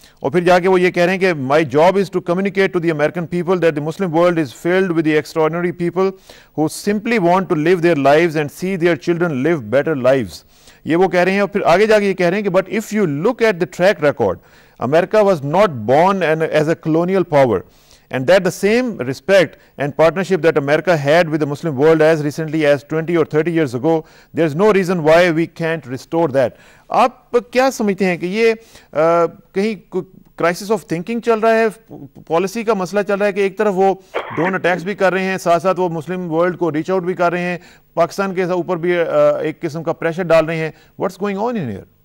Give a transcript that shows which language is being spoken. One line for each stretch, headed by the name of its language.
Urdu: اور پھر جا کے وہ یہ کہہ رہے ہیں کہ
English: My job is to communicate to the American people that the Muslim world is filled with the extraordinary people who simply want to live their lives and see their children live better lives.
Urdu: یہ وہ کہہ رہے ہیں. اور پھر آگے جا کے یہ کہہ رہے ہیں کہ
English: But if you look at the track record, America was not born as a colonial power and that the same respect and partnership that America had with the Muslim world as recently as 20 or 30 years ago, there's no reason why we can't restore that.
Urdu: آپ کیا سمجھتے ہیں کہ یہ کہیں crisis of thinking چل رہا ہے, پالیسی کا مسئلہ چل رہا ہے کہ ایک طرف وہ ڈرون اٹیکس بھی کر رہے ہیں, ساتھ ساتھ وہ مسلم ورلڈ کو ریچ آؤٹ بھی کر رہے ہیں, پاکستان کے اوپر بھی ایک قسم کا پریشر ڈال رہے ہیں.
English: What's going on in here?